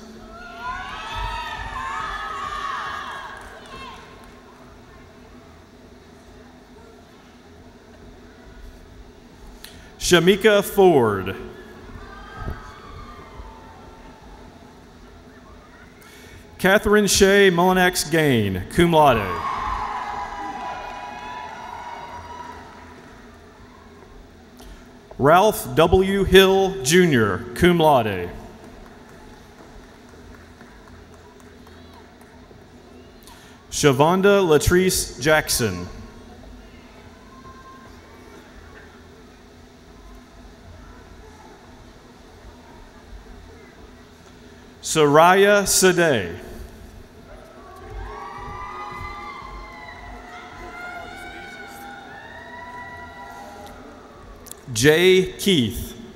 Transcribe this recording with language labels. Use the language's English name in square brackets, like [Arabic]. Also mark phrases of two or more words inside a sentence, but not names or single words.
[English] Shamika Ford. Catherine Shea Monax Gain, [Latin] cum laude. [English] Ralph W. Hill, Jr., [Latin] cum laude. [English] Shavonda Latrice Jackson. Soraya Sadeh. Jay Keith.